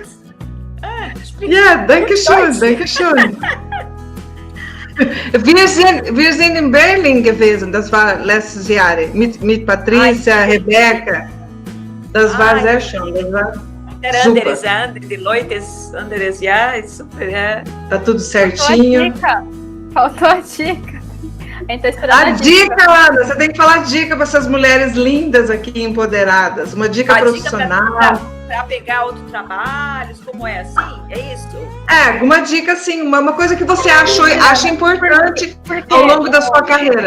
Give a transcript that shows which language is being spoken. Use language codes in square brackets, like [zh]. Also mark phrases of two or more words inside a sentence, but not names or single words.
[de] Ja, danke schön, danke schön. Wir sind in Berlin gewesen, das war letztes Jahr, mit Patrícia, Rebeca. Das war sehr schön, das war super. Die Leute anderes, ja, [pt] é super, ja. Tá tudo certinho. Faltou a dica. A gente tá esperando A dica, Ana, você tem que falar dica para essas mulheres lindas aqui, empoderadas. Uma dica profissional. Para pegar outros trabalhos, como é assim? É isso? Alguma dica assim, uma coisa que você acha importante ao longo da sua carreira.